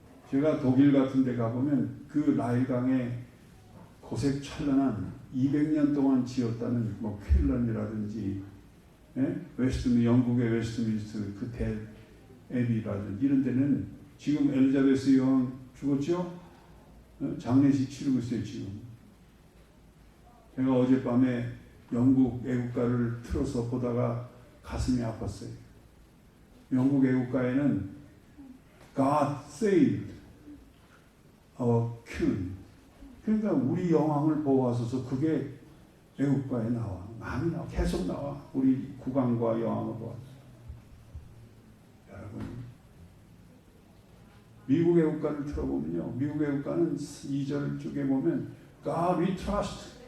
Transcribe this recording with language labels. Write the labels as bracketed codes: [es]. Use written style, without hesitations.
[ko] 제가 독일 같은 데 가보면 그 라일강에 고색 찬란한 200년 동안 지었다는 뭐 퀼런이라든지 영국의 웨스트민스터 그 애비라든지 이런 데는 지금 엘리자베스 여왕 죽었죠? 장례식 치르고 있어요 지금. 제가 어젯밤에 영국 애국가를 틀어서 보다가 가슴이 아팠어요. 영국 애국가에는 [en] God saved our king. [ko] 그러니까 우리 여왕을 보호하소서 그게 애국가에 나와. 많이 나와. 계속 나와. 우리 국왕과 여왕을 보호하소서. 여러분 미국 애국가를 틀어보면요. 미국 애국가는 2절 쪽에 보면 [en] God we trust.